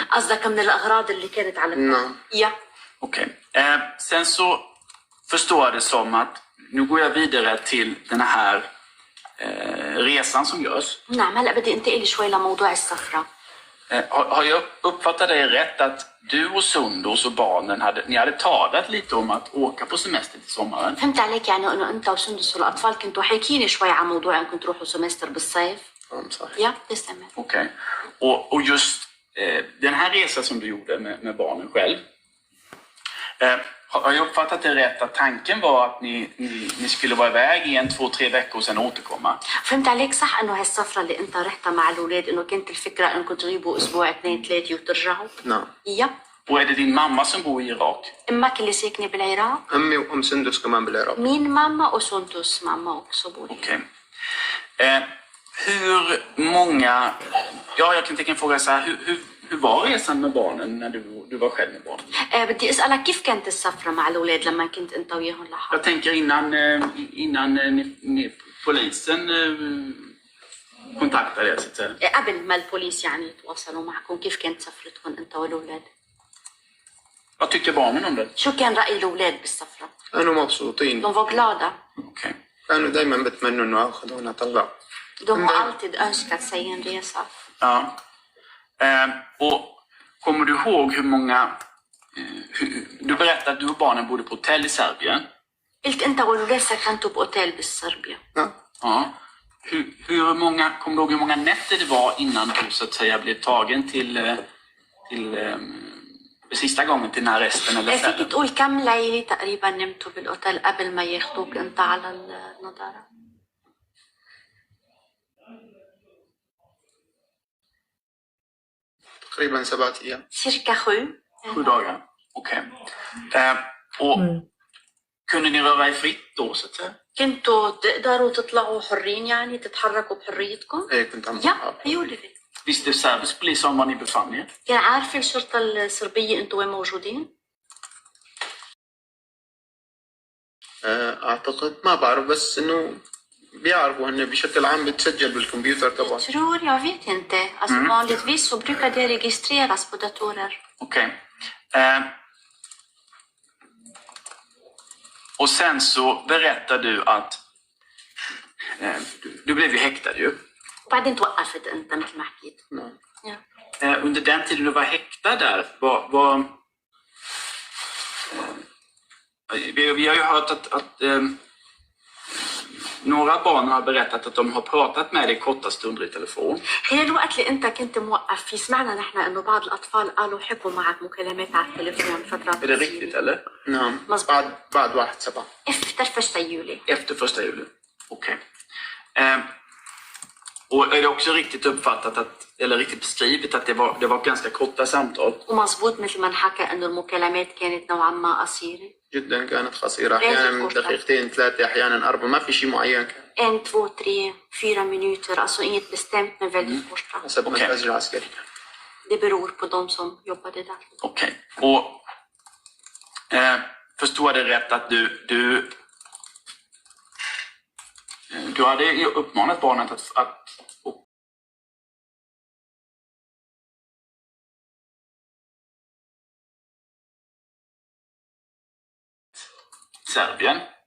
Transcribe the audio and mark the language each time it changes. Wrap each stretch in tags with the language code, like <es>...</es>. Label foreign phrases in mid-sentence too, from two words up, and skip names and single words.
<ar>قصدك من الأغراض اللي كانت على نعم.</ar> <sv>Ja. Okej. Sen så förstår jag det som att nu går jag vidare till den här resan som görs.</sv> <ar>نعم هلا بدي انتقل شوي لموضوع السفرة.</ar> <sv>Har jag uppfattat dig rätt att du och Sundus och barnen hade talat lite om att åka på semester till sommaren?</sv> <ar>فهمت عليك، يعني انه انت وسندس والاطفال كنتوا حاكيين شوي عن موضوع انكم تروحوا سمستر بالصيف. صحيح.</ar> <sv>Ja, det stämmer. Okej. Och just den här resan som du gjorde med barnen själv. Har jag uppfattat det rätt att tanken var att ni skulle vara iväg i 1, 2, 3 veckor och sen återkomma?</sv> <ar>فهمت عليك صح انه هالسفرة اللي انت رحتها مع الاولاد انه كانت الفكرة انكم تغيبوا اسبوع 2 3 وترجعوا؟ نعم.</ar> <sv>Ja. Och är det din mamma som bor i Irak?</sv> <ar>امك اللي ساكنة بالعراق؟ امي وام سندس كمان بالعراق.</ar> <sv>Min mamma och Sundus mamma också bor. Okej. Hur många... Ja, jag kan tänka en fråga så här. Hur var resan med barnen när du var själv med barnen?</sv> <ar>بدي اسالك كيف كانت السفرة مع الاولاد لما كنت انت وياهم لحالك؟</ar> <sv>Jag tänker innan ni polisen kontaktade er så att säga.</sv> <ar>قبل ما البوليس يعني يتواصلوا معكم، كيف كانت سفرتكم انت والاولاد؟</ar> <sv>Vad tyckte barnen om det?</sv> <ar>شو كان رأي الاولاد بالسفرة؟ كانوا مبسوطين.</ar> <sv>De var glada. Okej.</sv> <ar>كانوا دائما بتمنوا انه اخذونا طلع.</ar> <sv>De har alltid önskat sig en resa. Ja. Och kommer du ihåg hur många... Du berättade att du och barnen bodde på hotell i Serbien.</sv> <ar>قلت انت والولاد سكنتوا بأوتيل بالصربيا.</ar> <sv>Ja. hur många, kommer du ihåg hur många nätter det var innan du så att säga blev tagen till sista gången till den här arresten eller</sv> <ar>فيك</ar> <sv>cellen?</sv> <ar>تقول كم ليلة تقريبا نمتوا بالأوتيل قبل ما ياخدوك أنت على النظارة؟ تقريبا 7 أيام.</ar> <sv>cirka 7. 7 dagar. Okej. Och kunde ni röra er fritt då så att säga?</sv> <ar>كنتوا تقدروا تطلعوا حرين يعني تتحركوا بحريتكم؟ إيه كنت عم</ar> <sv>Ja, det gjorde vi. Visste serbisk polis om var ni befann er?</sv> <ar>كان عارفة الشرطة الصربية أنتوا وين موجودين؟ أعتقد ما بعرف بس إنه بيعرفوا هن بشكل عام بتسجل بالكمبيوتر تبعهم.</ar> <sv>Tror jag vet inte. Alltså vanligtvis så brukar det registreras på datorer. Okej. Och sen så berättar du att du blev ju häktad ju.</sv> <ar>وبعدين توقفت أنت مثل ما حكيت.</ar> <sv>Ja. Under den tiden du var häktad där, vi har ju hört att några barn har berättat att de har pratat med dig korta stunder i telefon.</sv> <ar>خلال الوقت اللي أنت كنت موقف فيه سمعنا نحن إنه بعض الأطفال قالوا حكوا معك مكالمات على التليفون فترات</ar> <sv>Är det riktigt eller?</sv> <ar>نعم. مظبوط. بعد 1/7.</ar> <sv>efter 1 juli. Efter 1 juli? Okej. Och är det också riktigt uppfattat att, eller riktigt beskrivet att det var ganska korta samtal?</sv> <ar>ومظبوط مثل ما انحكى إنه المكالمات كانت نوعا ما قصيرة. جدا كانت قصيرة أحيانا دقيقتين 3 أحيانا 4 ما في شيء معين كان.</ar> <sv>1, 2, 3, 4 minuter, alltså inget bestämt med väldigt korta.</sv> <ar>حسب المنهج العسكري.</ar> <sv>Det beror på de som jobbade där. Okej. Och förstår det rätt att du hade uppmanat barnet att Serbien.</sv>